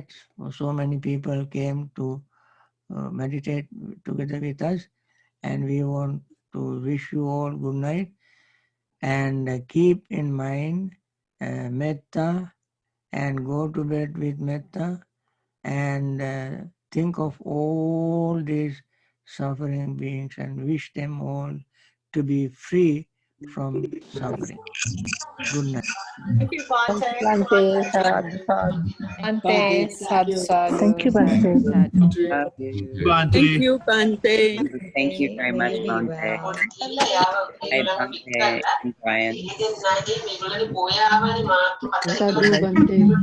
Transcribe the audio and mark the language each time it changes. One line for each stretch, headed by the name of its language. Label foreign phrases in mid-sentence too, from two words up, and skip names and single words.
English: So many people came to meditate together with us, and we want to wish you all good night, and keep in mind metta, and go to bed with metta, and think of all these suffering beings and wish them all to be free from suffering. Good night. Thank you, Bhante.
Pali: Bhante, sadhu, sadhu. Bhante, sadhu, sadhu.
English: Thank you, Bhante. Love you. Thank you, Bhante. Thank you very much, Very Bhante. well. Hi, Bhante and Brian.
Pali: Sadhu, Bhante.